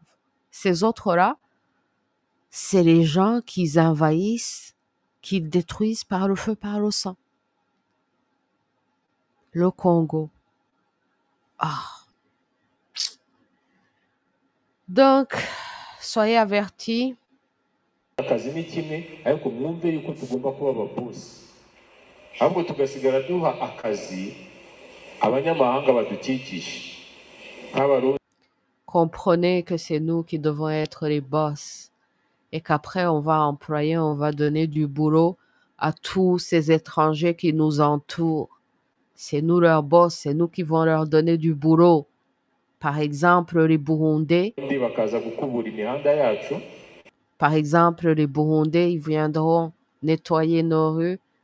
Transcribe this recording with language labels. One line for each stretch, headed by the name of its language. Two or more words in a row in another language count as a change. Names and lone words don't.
French: Ces autres-là, c'est les gens qu'ils envahissent, qu'ils détruisent par le feu, par le sang. Le Congo. Ah. Donc, soyez avertis.
Kinyarwanda: akazi ni kimwe ariko mwumve yuko tugomba kuba ababosi ahubwo tugasigara duha akazi abanyamahanga badukikije nk'abarundi.
French: Comprenez que c'est nous qui devons être les boss et qu'après on va donner du boulot à tous ces étrangers qui nous entourent. C'est nous leurs boss, c'est nous qui vont leur donner du boulot. Par exemple, les Burundais. Par exemple, les Burundais, ils viendront nettoyer nos rues.